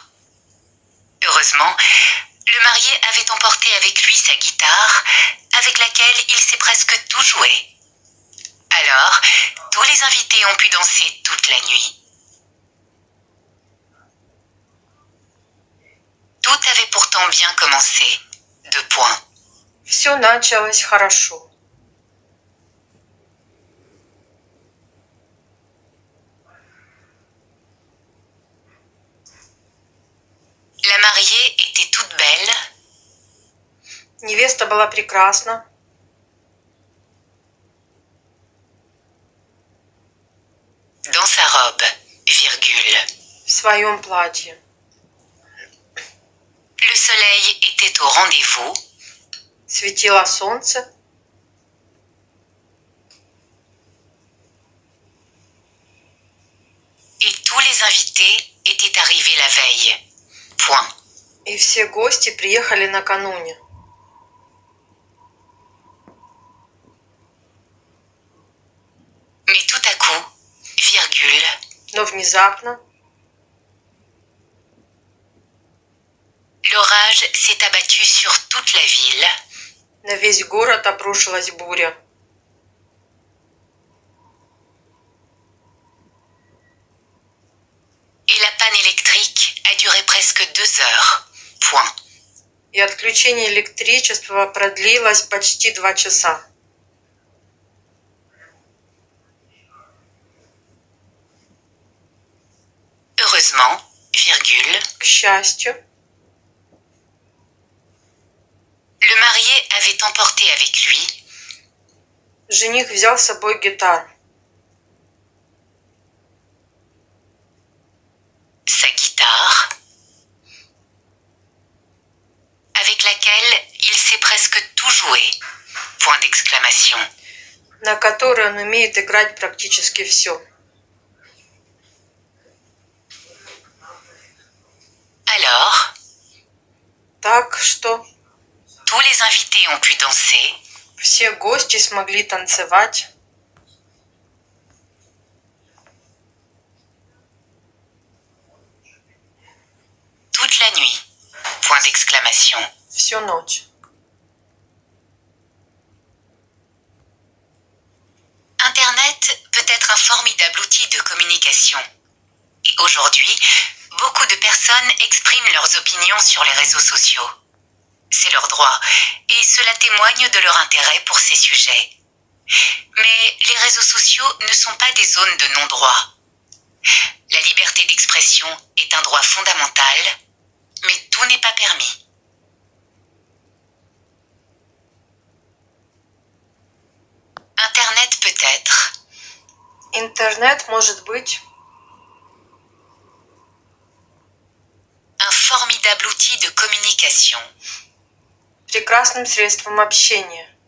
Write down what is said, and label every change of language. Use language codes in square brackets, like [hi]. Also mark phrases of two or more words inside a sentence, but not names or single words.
[fr] Heureusement, le marié avait emporté avec lui sa guitare, avec laquelle il sait presque tout jouer. Alors, tous les invités ont pu danser toute la nuit. Tout avait pourtant bien commencé. 2 points. [ru] Все началось хорошо. [fr] La mariée était toute belle, [ru] Невеста была прекрасна, [fr] dans sa robe, virgule. [ru] в своем платье. [fr] Le soleil était au rendez-vous, [ru] Светило солнце, [fr] et tous les invités étaient arrivés la veille. Point. [ru] и все гости приехали накануне. [fr] Mais tout à coup, virgule, [ru] Но внезапно [fr] l'orage s'est abattu sur toute la ville, [ru] на весь город обрушилась буря. [fr] et la panne électrique a duré presque 2 heures. Point. [ru] И отключение электричества продлилось почти 2 часа. [fr] Heureusement, virgule, [ru] К счастью, [fr] le marié avait emporté avec lui [ru] жених взял с собой гитару, [fr] sa guitare, avec laquelle il sait presque tout jouer. Point d'exclamation. [ru] на которой он умеет играть практически все. [fr] Alors, [ru] Так что [fr] tous les invités ont pu danser, [ru] все гости смогли танцевать [fr] toute la nuit. Point d'exclamation. [ru] всю ночь. [fr] Internet peut être un formidable outil de communication. Et aujourd'hui, beaucoup de personnes expriment leurs opinions sur les réseaux sociaux. C'est leur droit, et cela témoigne de leur intérêt pour ces sujets. Mais les réseaux sociaux ne sont pas des zones de non-droit. La liberté d'expression est un droit fondamental, mais tout n'est pas permis. Internet peut être [ru] Интернет может быть [fr] un formidable outil de communication, [ru] прекрасным средством общения.